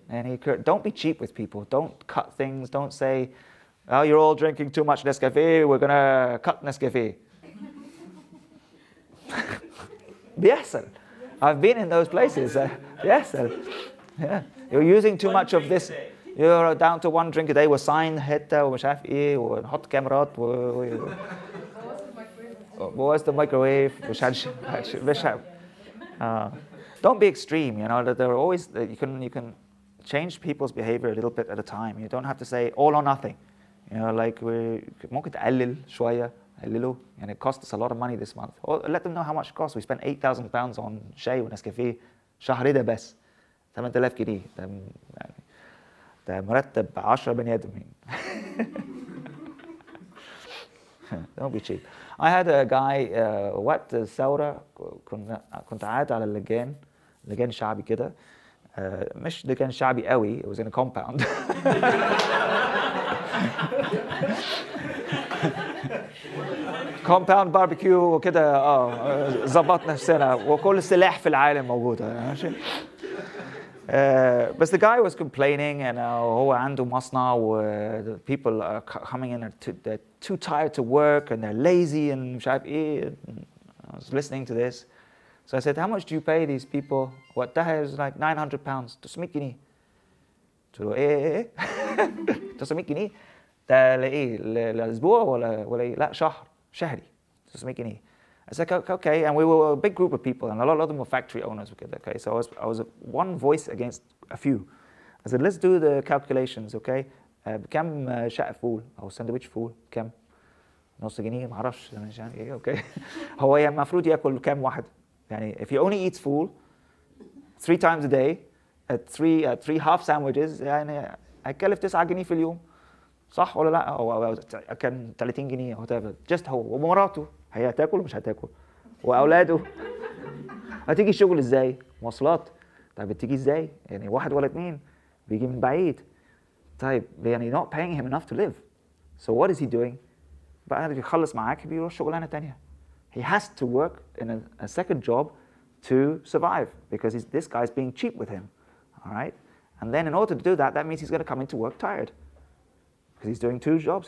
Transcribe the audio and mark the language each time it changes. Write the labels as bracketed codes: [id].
[en] يعني don't be cheap with people. Don't cut things. Don't say, oh, you're all drinking too much Nescafe. We're gonna cut Nescafe. [ar] بيحصل. [en] I've been in those places. [ar] بيحصل. Yeah. [en] You're using too much of this. You're down to 1 drink a day. [ar] وsign حتة ومش عارف ايه ونحط كاميرات بوظت الميكروويف مش [en] don't be extreme. That there are always you can change people's behavior a little bit at a time. You don't have to say all or nothing. [ar] Like ممكن تقلل شوية. [en] And it cost us a lot of money this month. Or let them know how much it costs. We spent £8,000 on [ar] شاي ونسكافيه شهر ده بس 8,000 جنيه. ده مرتب 10 بني آدمين. [en] Don't be cheap. I had a guy [ar] وقت الثورة كنت قاعد على لجان شعبي كده. مش لجان شعبي قوي. [en] It was in a compound. [ar] كومباوند باربيكيو وكده ظبطنا نفسنا وكل السلاح في العالم موجوده ماشي. [en] But the guy was complaining, and [ar] هو عنده مصنع, [en] the people are coming in, they're too tired to work, and they're lazy, and [ar] مش عارف إيه. [en] I was listening to this. So I said, how much do you pay these people? [ar] وقتها [en] is like 900 pounds. [ar] 900 جنيه. قلت له إيه 900 جنيه؟ ده لإيه؟ لأسبوع ولا إيه؟ لا شهري. 900 جنيه. [en] I said, okay, and we were a big group of people, and a lot of them were factory owners. Okay, so I was one voice against a few. I said, let's do the calculations, okay? [ar] بكم شقة فول أو سندويتش فول كم؟ نص جنيه ما أعرفش يعني إيه okay. هو المفروض يأكل كم واحد؟ يعني [en] if he only eats food 3 times a day at three half sandwiches [ar] يعني هيكلف 9 جنيه في اليوم. صح ولا لا؟ أو كان 30 جنيه أو whatever. just هو ومراته هي هتاكل مش هتاكل؟ واولاده هتيجي الشغل ازاي؟ مواصلات. طيب بتيجي ازاي؟ يعني 1 ولا 2 بيجي من بعيد. طيب يعني [en] not paying him enough to live. So what is he doing? [ar] بعد يخلص معاك بيروح شغلانه ثانيه. [en] He has to work in a second job to survive because this guy's being cheap with him. All right? And then in order to do that, that means he's going to come into work tired. Because he's doing 2 jobs.